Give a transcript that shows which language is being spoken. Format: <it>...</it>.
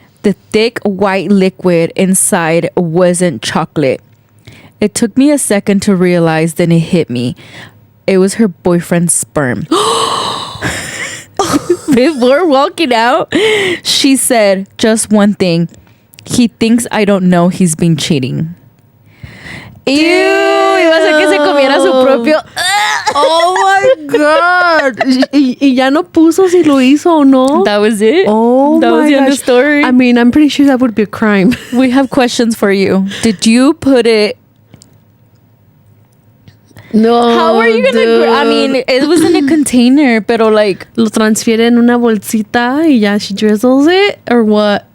<en>The thick white liquid inside wasn't chocolate. It took me a second to realize, then it hit me. It was her boyfriend's sperm. Before walking out, she said just one thing. He thinks I don't know he's been cheating.</en> <es>Ew, iba a ser que se comiera su propio.</es> <en>Oh my God.</en> <es>Y ya no puso si lo hizo o no.</es> <en>That was it. Oh, that was the end of the story. I mean, I'm pretty sure that would be a crime. We have questions for you. Did you put it No. How are you gonna? I mean, it was in a container,</en> <es>pero</es> <en>like</en> <es>lo transfiere en una bolsita y ya</es> <en>she drizzles it or what?</en>